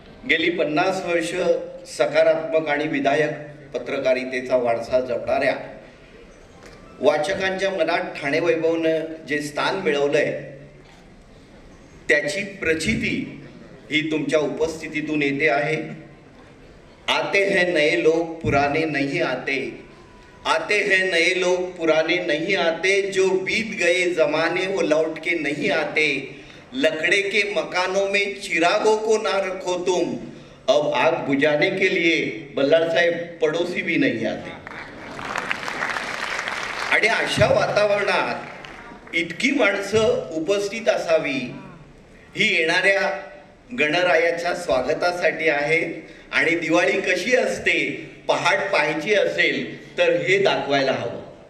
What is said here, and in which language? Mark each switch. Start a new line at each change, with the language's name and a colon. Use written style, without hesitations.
Marathi: गेली 50 वर्ष सकारात्मक आणि विधायक पत्रकारितेचा वारसा जपणाऱ्या वाचकांच्या मनात ठाणे वैभवनं जे स्थान मिळवलंय त्याची प्रचिती ही तुमच्या उपस्थितीतून येते आहे.
Hindi: आते हैं नए लोग पुराने नहीं आते, आते हैं नए लोग पुराने नहीं आते, जो बीत गए जमाने वो लौट के नहीं आते, लकड़े के मकानों में चिरागों को ना रखो तुम, अब आग बुझाने के लिए बल्लाळ साहेब पड़ोसी भी नहीं आते.
Marathi: आणि अशा वातावरणात इतकी माणसं उपस्थित असावी ही येणाऱ्या गणरायाच्या स्वागतासाठी आहे. आणि दिवाळी कशी असते पहाट पाहायची असेल तर हे दाखवायला हवं.